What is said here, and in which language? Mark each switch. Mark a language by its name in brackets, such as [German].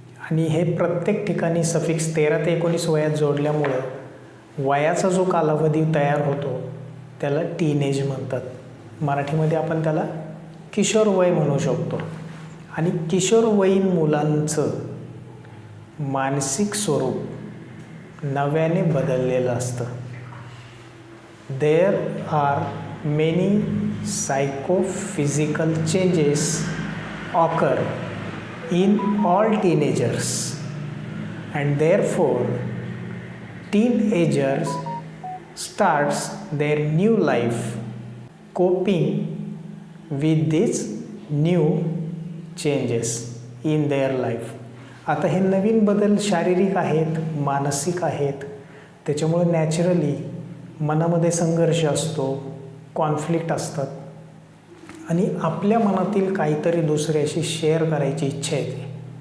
[Marathi] आणि हे प्रत्येक ठिकाणी सफिक्स 13 ते 19 वयात जोडल्यामुळं वयाचा जो कालावधी तयार होतो त्याला टीनेज म्हणतात. मराठीमध्ये आपण त्याला किशोर वय म्हणू शकतो. आणि किशोरवयीन मुलांचं मानसिक स्वरूप नव्याने बदललेलं असतं. [English] There are many psychophysical changes occur in all teenagers, and therefore teenagers starts their new life coping with these new changes in their life. [Marathi] आता हे नवीन बदल शारीरिक आहेत, मानसिक आहेत, त्याच्यामुळे नॅचरली मनामध्ये संघर्ष असतो, कॉन्फ्लिक्ट असतात. आणि आपल्या मनातील काहीतरी दुसऱ्याशी शेअर करायची इच्छा येते.